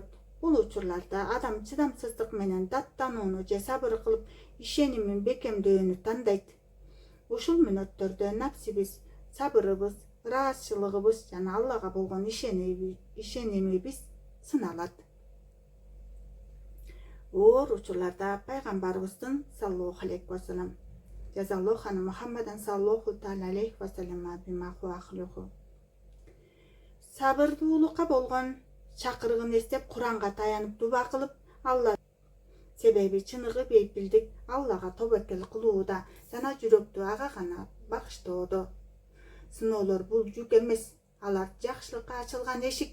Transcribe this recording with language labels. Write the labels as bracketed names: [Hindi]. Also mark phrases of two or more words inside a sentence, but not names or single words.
[Kyrgyz] Бул учурларда адам чыдамсыздык менен даттанууну же сабыр кылып ишенимин бекемдөөнү тандайт. Ушул мүнөттөрдө напсибиз, сабырыбыз, ыраазчылыгыбыз жана Аллага болгон ишенимибиз сыналат. Оор учурларда пайгамбарыбыздын [Arabic] صلى الله عليه وسلم جزى الله عنا محمدا صلى الله عليه وسلم بما هو أهله. [Kyrgyz] Сабырдуулукка болгон чакырыгын эстеп Куранга таянып дуба кылып, Алла себеби чыныгы бейпилдик Аллага тобокел кылууда жана жүрөктү ага гана багыштоодо. Сыноолор бул жүк эмес, алар жакшылыкка ачылган эшик.